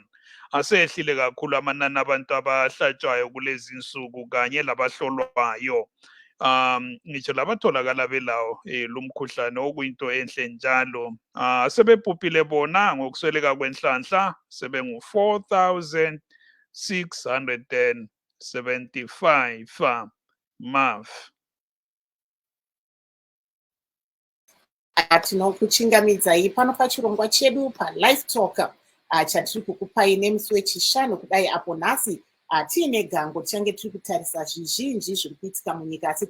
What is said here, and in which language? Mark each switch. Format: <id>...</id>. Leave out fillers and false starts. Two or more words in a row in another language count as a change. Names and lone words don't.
<nd>Asehlile kakhulu amanani abantu abahlatshwayo kulezi insuku kanye labahlolwayo. Ngitsho labatholakala belawo lumkhuhlane, okuyinto enhle njalo. Sebebhubhile bona ngokusweleka kwenhlanhla sebengu-4,675 MAF.</nd> <sn>Tinokuchingamidzai pano pachirongwa chedu paLivetalk chatiri kukupai nemusi wechishanu kudai apo nhasi tiine gango tichange tiri kutarisa zvizhinji zviri kuitika munyika, asi</sn>